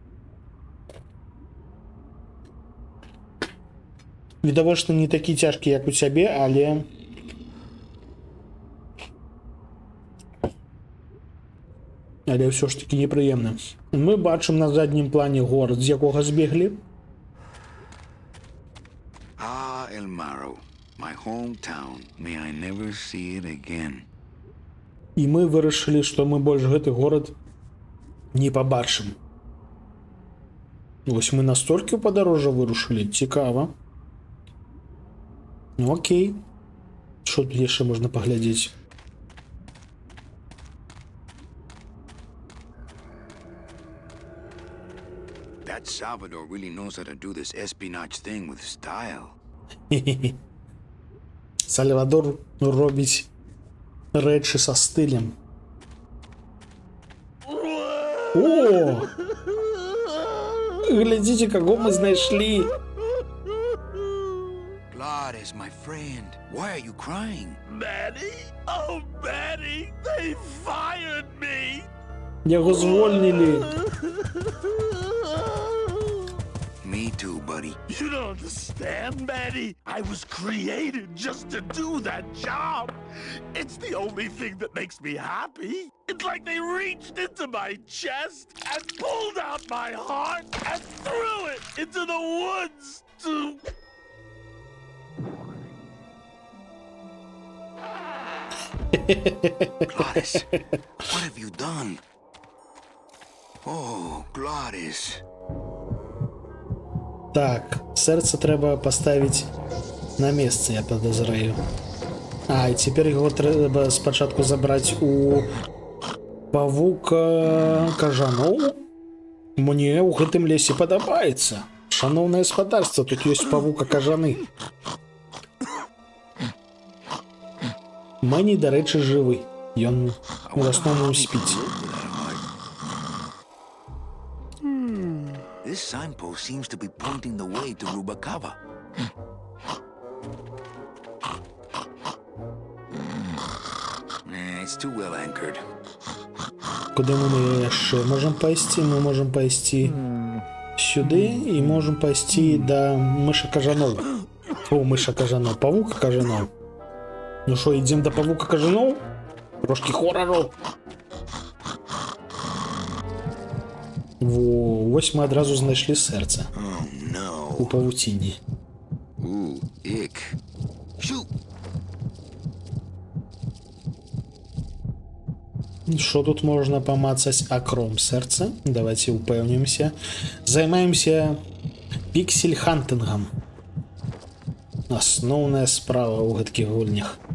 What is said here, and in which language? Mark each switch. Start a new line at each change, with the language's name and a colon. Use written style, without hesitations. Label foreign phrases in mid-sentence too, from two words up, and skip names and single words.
Belarusian: Відавочна, не такі цяжкі, як у цябе, але... Але ўсё ж такі непрыемна. Мы бачым на заднім плане горад, з якога збеглі.
English: Ah, El Maro, my hometown. May I never see it again.
Belarusian: І мы вырашылі, што мы больш гэты горад не пабачым. Вось мы настолькі ў падарожжа вырушылі, цікава. Ну окей. Што тут яшчэ можна паглядзець?
English: That Salvador really knows how to do this espionage thing with style.
Belarusian: Сальвадор робіць рэчы са стылем. О! Глядзіце, каго мы знайшлі.
English: Gladys, my friend, why are you crying? Manny? Oh, Manny, they fired me!
Belarusian: Яго звольнілі.
English: Me too, buddy. You don't understand, Manny. I was created just to do that job. It's the only thing that makes me happy. It's like they reached into my chest and pulled out my heart and threw it into the woods to... Gladys, what have you done? Oh, Gladys.
Belarusian: Так, сэрца трэба паставіць на месца, я падазраю. А, і цяпер яго трэба спачатку забраць у павука кажаноў. Мне ў гэтым лесе падабаецца. Шаноўнае гаспадарства, тут ёсць павука кажаны. Мэні, дарэчы, жывы. Ён у асноўным спіць. This signpost seems to be pointing the way to Rubacava. It's too well anchored. Куды мы яшчэ можам пайсці? Мы можам пайсці сюды і можам пайсці да мыша кажаноў. О, мыша кажаноў, павука кажаноў.
Ukrainian: Ну що, йдемо до павука кажанов? Трошки хорору. Во, ось ми одразу знайшли серце
English: Oh no.
Ukrainian: у павутині.
English: Ooh, ick. Shoot.
Ukrainian: Що тут можна помацать? Акром серця. Давайте упевнимося. Займаємося піксель-хантингом.
Belarusian: Основная справа у гэткіх гульнях.